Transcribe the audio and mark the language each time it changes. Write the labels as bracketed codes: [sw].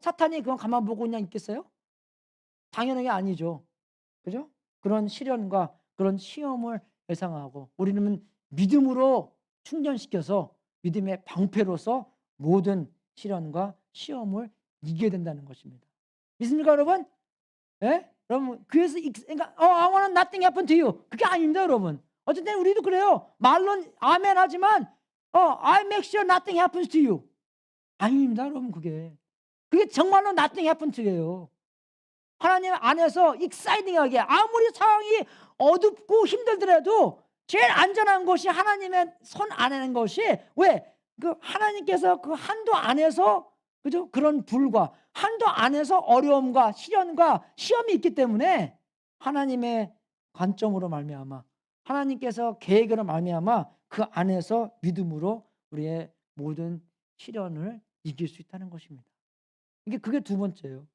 [ko] 사탄이 그건 가만 보고 그냥 있겠어요? 당연한 게 아니죠. 그죠? 그런 시련과 그런 시험을 예상하고 우리는 믿음으로 충전시켜서 믿음의 방패로서 모든 시련과 시험을 이겨야 된다는 것입니다. 믿습니까, 여러분? 예? 여러분, 그래서 그러니까 [en] I want nothing happen to you. [ko] 그게 아닙니다, 여러분. 어쨌든 우리도 그래요. 말로는 아멘 하지만 [en] I make sure nothing happens to you. [ko] 아닙니다, 여러분. 그게 정말로 [en] nothing happen to you예요. [ko] 하나님 안에서 익사이딩하게 아무리 상황이 어둡고 힘들더라도 제일 안전한 것이 하나님의 손 안에는 것이 왜? 그 하나님께서 그 한도 안에서 그죠? 그런 불과 한도 안에서 어려움과 시련과 시험이 있기 때문에 하나님의 관점으로 말미암아 하나님께서 계획으로 말미암아 그 안에서 믿음으로 우리의 모든 시련을 이길 수 있다는 것입니다. 그게 두 번째예요.